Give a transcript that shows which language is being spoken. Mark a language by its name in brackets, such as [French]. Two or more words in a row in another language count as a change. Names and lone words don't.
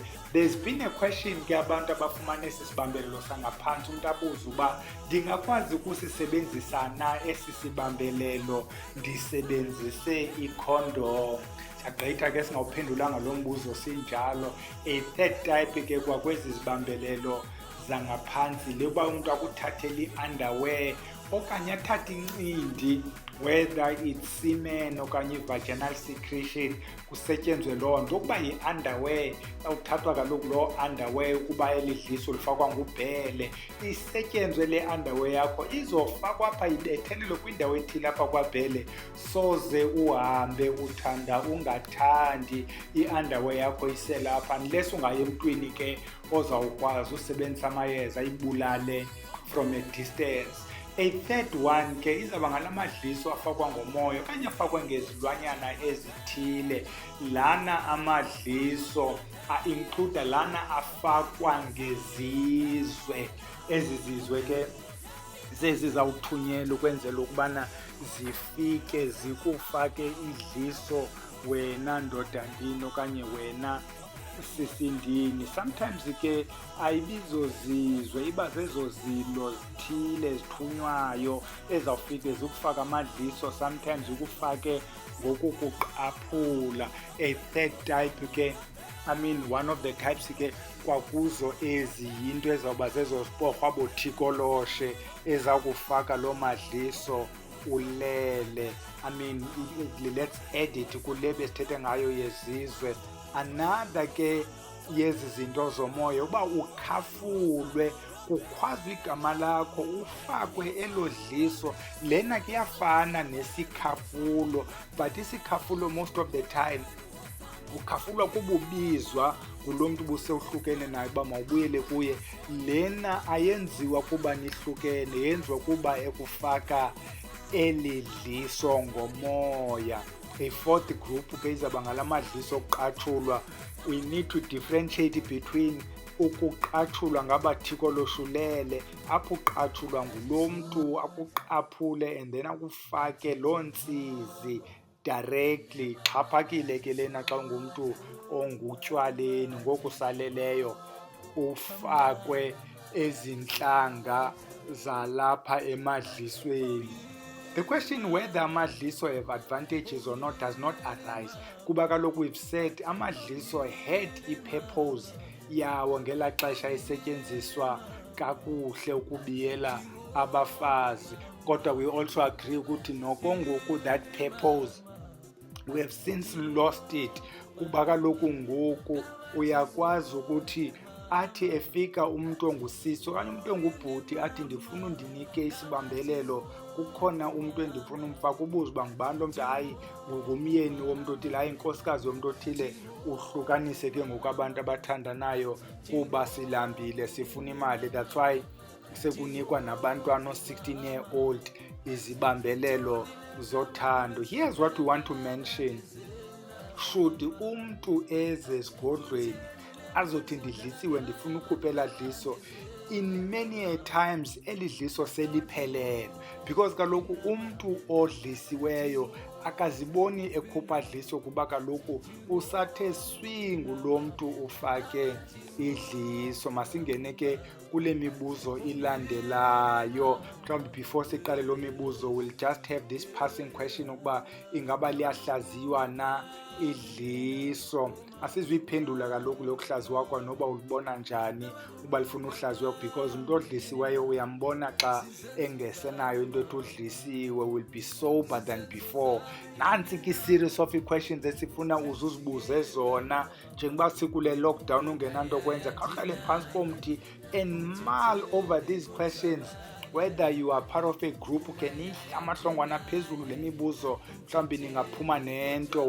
[English] There's been a question [Xhosa] ke abantu abafumana esi sibambelelo sangaphantsi, umntu abuza uba ndingakwazi ukusisebenzisa na esi sibambelelo ndisebenzise ikhondom. Sagqitha ke singawuphendulanga lo mbuzo sinjalo. [English] A third type [Xhosa] ke kwakwezi zibambelelo zangaphantsi le uba umntu akuthathele i-underwear okanye athathe incindi, [English] whether it's semen [Xhosa] okanye i- [English] vaginal secretion, [Xhosa] kusetyenzwe loo nto. Ukuba yi-underwear, awuthathwa kaloku loo underwear ukuba elidliso lifakwa ngubhele, isetyenzwe le underwear yakho izofakwa apha, ibethelelwe kwindawo ethile apha kwabhele, soze uhambe uthanda ungathandi i-underwear yakho iselapha, unless ungaye emntwini ke ozawukwazi usebenzisa amayeza ibulale [English] from a distance. A third one [Xhosa] ke izawuba ngala madliso afakwa ngomoya okanye afakwe ngezilwanyana ezithile. Lana amadliso a-include lana afakwa ngezizwe. Ezi zizwe ke zezizawuthunyelwa ukwenzela ukubana zifike zikufake idliso wena ndodandini okanye wena sisindini. Sometimes ke ayibizozizwe, iba zezo zilo zithile zithunywayo ezawufike zikufaka amadliso, sometimes ukufake ngokukuqaphula. [English] A third type [Xhosa] ke, [English] one of the types [Xhosa] ke kwakuzo ezi yinto ezawuba zezo sporho abotikoloshe ezakufaka loo madliso ulele. [English] Let's add it [Xhosa] kule besithethe ngayo yezizwe. Another ke yezi zinto zomoya uba ukhafulwe, kukhwazwa igama lakho ufakwe elo dliso. Lena ke iyafana nesikhafulo, but isikhafulo [English] most of the time [Xhosa] ukhafulwa kububizwa ngulo mntu busewuhlukene naye uba mawubuyele kuye. Lena ayenziwa kuba nihlukene, yenziwa kuba ekufaka eli dliso ngomoya. A fourth group ke izawuba ngala madliso okuqatshulwa. [English] We need to differentiate between [Xhosa] ukuqatshulwa ngabathikoloshulele, apho uqatshulwa ngulo mntu akuqaphule [English] and then [Xhosa] akufake loo ntsizi directly. Xhaphakile ke lena xa ungumntu ongutywaleni ngokusaleleyo ufakwe ezintlanga zalapha emadlisweni. [English] The question whether amadliso have advantages or not does not arise, [Xhosa] kuba kaloku [English] we've said [Xhosa] amadliso had i-purpose yawo ngelaa xesha esetyenziswa kakuhle ukubiyela abafazi. [English] Kodwa we also agree [Xhosa] ukuthi noko ngoku [English] that purpose we have since lost it, [Xhosa] kuba kaloku ngoku uyakwazi ukuthi athi efika umntu ongusisi okanye umntu ongubhuti athi ndifuna undinike isibambelelo, kukhona umntu endifuna umfaka, ubuze uba ngubani lo mntu, hayi ngumyeni womntu othile, hayi inkosikazi yomntu othile. Uhlukanise ke ngoku abantu abathandanayo kuba silambile sifuna imali. [English] That's why [Xhosa] sekunikwa nabantwana o-16-year-old izibambelelo zothando. [English] Here's what we want to mention. [Xhosa] Should umntu eze esigodlweni azothi ndidlisiwe ndifuna ukhupha elaa dliso, [English] in many a times [Xhosa] eli dliso seliphelele, because kaloku umntu odlisiweyo akaziboni ekhupha dliso kuba kaloku usathe swingu lo mntu ufake idliso. Masingene ke kule mibuzo ilandelayo. Mhlawumbi before siqale lo mibuzo, [English] we'll just have this passing question [Xhosa] ukuba ingaba liyahlaziywa na idliso. Asizuyiphendula kaloku lokuhlaziwa kwa noba ulibona njani uba lifuna uhlaziwa, because umntu odlisiweyo uyambona xa engesenayo into ethi udlisiwe, [English] will be sober than before. [Xhosa] Nantsi ke [English] series of questions [Xhosa] esifuna uzuzibuze zona njengoba sikule lockdown ungenanto kwenza. Khawuhlale phantsi komthi [English] and mull over these questions. Whether you are part of a group, [Xhosa] ke nidle amahlongwana phezulu le mibuzo, mhlawumbi ningaphuma nento.